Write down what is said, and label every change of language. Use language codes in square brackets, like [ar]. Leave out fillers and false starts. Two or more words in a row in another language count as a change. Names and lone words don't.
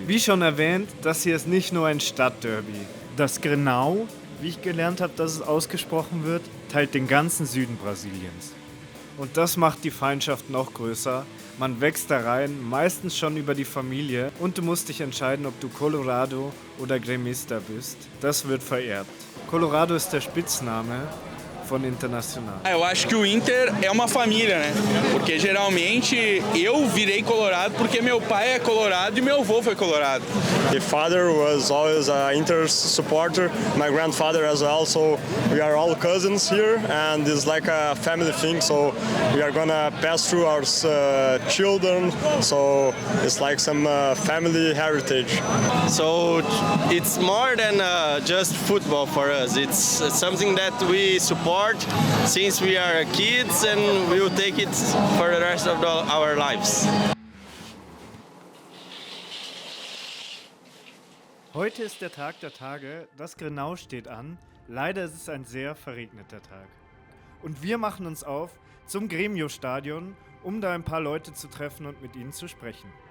[de] Wie schon erwähnt, das hier ist nicht nur ein Stadtderby. Das Grenal, wie ich gelernt habe, dass es ausgesprochen wird, teilt den ganzen Süden Brasiliens. Und das macht die Feindschaft noch größer. Man wächst da rein, meistens schon über die Familie, und du musst dich entscheiden, ob du Colorado oder Gremista bist. Das wird vererbt. Colorado ist der Spitzname von Internacional. [pt] Eu acho que o Inter é uma família, né? Porque geralmente eu virei colorado porque meu pai é colorado e meu avô foi colorado. [en] The father was always an Inter supporter, my grandfather as well, so we are all cousins here and it's like a family thing, so we are gonna pass through our children, so it's like some family heritage. So it's more than just football for us. It's something that we support since we are kids and we will take it for the rest of our lives. [de] Heute ist der Tag der Tage, das Grenau steht an. Leider ist es ein sehr verregneter Tag. Und wir machen uns auf zum Grêmio-Stadion, um da ein paar Leute zu treffen und mit ihnen zu sprechen.